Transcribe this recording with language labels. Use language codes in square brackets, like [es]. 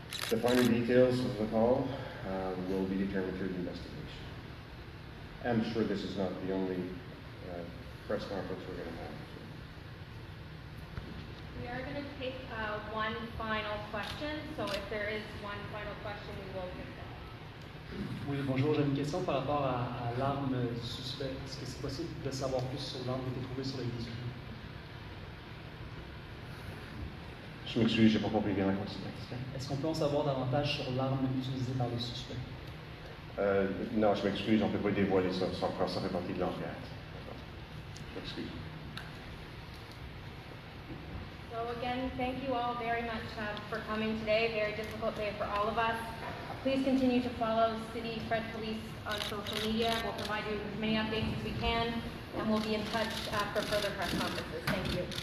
[en] The finer details of the call will be determined through the investigation. I'm sure this is not the only press conference we're going to have. We are going to take one final question, so if there is one final question, we will take that. [fr] Oui, bonjour, j'ai une question par rapport à l'arme du suspect. Est-ce que c'est possible de savoir plus sur l'arme qui a été trouvée sur les véhicules? Je m'excuse, j'ai pas compris bien la question. Est-ce qu'on peut en savoir davantage sur l'arme utilisée par les suspects? Non, je m'excuse, on ne peut pas dévoiler ça, ça fait partie de l'enquête. Je m'excuse. [en] So again, thank you all very much for coming today. Very difficult day for all of us. Please continue to follow City Fred Police on social media. We'll provide you with as many updates as we can, and we'll be in touch for further press conferences. Thank you.